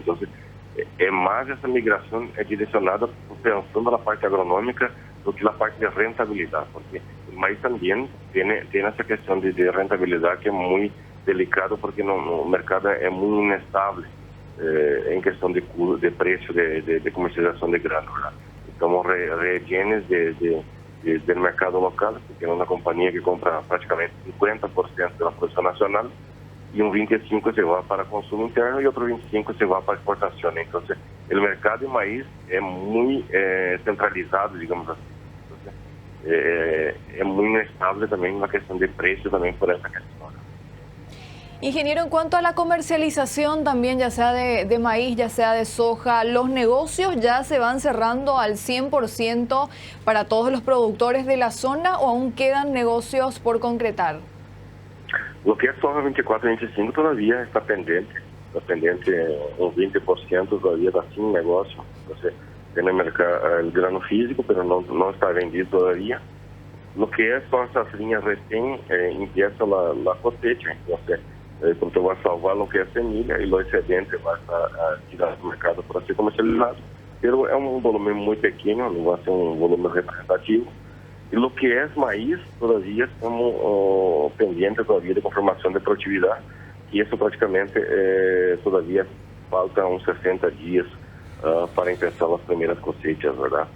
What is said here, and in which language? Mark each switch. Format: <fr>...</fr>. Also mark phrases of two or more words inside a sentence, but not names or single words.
<pt>Então, é mais essa migração é direcionada pensando na parte agronômica do que na parte de rentabilidade, porque o maíz também tem essa questão de rentabilidade que é muito delicado, porque no mercado é muito inestável em questão de preço de comercialização de grano, ¿verdad? Então, regenes do mercado local, porque é uma companhia que compra praticamente 50% da produção nacional, e 25% se vai para consumo interno e outro 25% se vai para exportação. Então, o mercado de maíz é muito centralizado, digamos assim. Então, é muito inestável também na questão de preço, também por essa questão.</pt> <es>Ingeniero, en cuanto a la comercialización también, ya sea de maíz, ya sea de soja, ¿los negocios ya se van cerrando al 100% para todos los productores de la zona o aún quedan negocios por concretar? Lo que</es> <pt>é soja 24 e 25 todavía está pendente um 20% todavía está sin negócio. Você tem no mercado o grano físico, mas não está vendido todavía.</pt> <es>Lo que</es> <pt>é só safrinha recém</pt> <es>empieza a cosecha,</es> <pt>então vai salvar o que é semilha e o excedente vai estar tirado do mercado para ser comercializado. Mas é um volume muito pequeno, não vai ser um volume representativo. E o que é maíz, todavia estamos pendentes todavia de confirmação de produtividade, e isso praticamente todavia falta uns 60 dias para começar as primeiras cosechas, verdade?</pt>